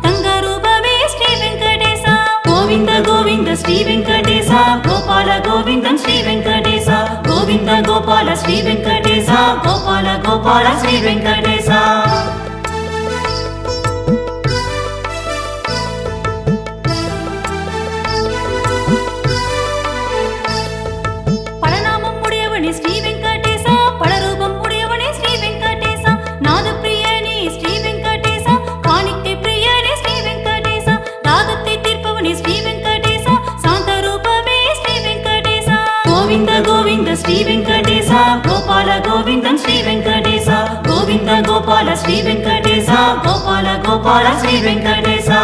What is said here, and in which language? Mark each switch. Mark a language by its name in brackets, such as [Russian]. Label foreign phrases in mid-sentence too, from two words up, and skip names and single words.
[Tamil] ஸ்ரீ வெங்கடேச கோபால கோவிந்தன் [Telugu] గోపాల శ్రీ వెంకటేశ గోపాల గోపాల శ్రీ వెంకటేశ [Tamil] பலநாமம் உடையவனே ஸ்ரீ வெங்கடேச பலரூபம் உடையவனே ஸ்ரீ வெங்கடேச நாத பிரியனே ஸ்ரீ வெங்கடேச காணிக்கை பிரியனே ஸ்ரீ வெங்கடேச தாகத்தை தீர்ப்பவனே ஸ்ரீ வெங்கடேச சாந்த ரூபமே ஸ்ரீ வெங்கடேச கோவிந்த கோவிந்த ஸ்ரீ வெங்கடேச கோபால கோவிந்தம் ஸ்ரீ வெங்கடேச கோவிந்த கோபால ஸ்ரீ வெங்கடேச கோபால கோபால ஸ்ரீ வெங்கடேச